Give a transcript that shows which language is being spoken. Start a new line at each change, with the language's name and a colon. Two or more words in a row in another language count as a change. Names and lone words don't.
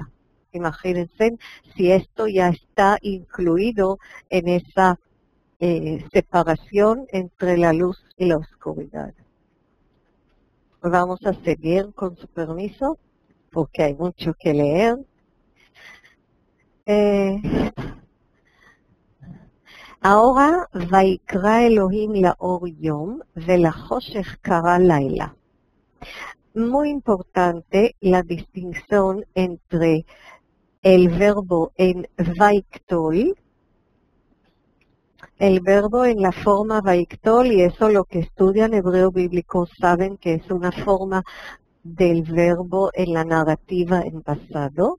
Spanish: Imagínense si esto ya está incluido en esa separación entre la luz y la oscuridad. Vamos a seguir con su permiso, porque hay mucho que leer. Ahora,
Hebrew: ויקרא אלוהים לאור יום ולחושך קרא לילה.
Spanish: Muy importante la distinción entre el verbo en vaiktol, el verbo en la forma vaiktol, y eso lo que estudian hebreo bíblico saben que es una forma del verbo en la narrativa en pasado.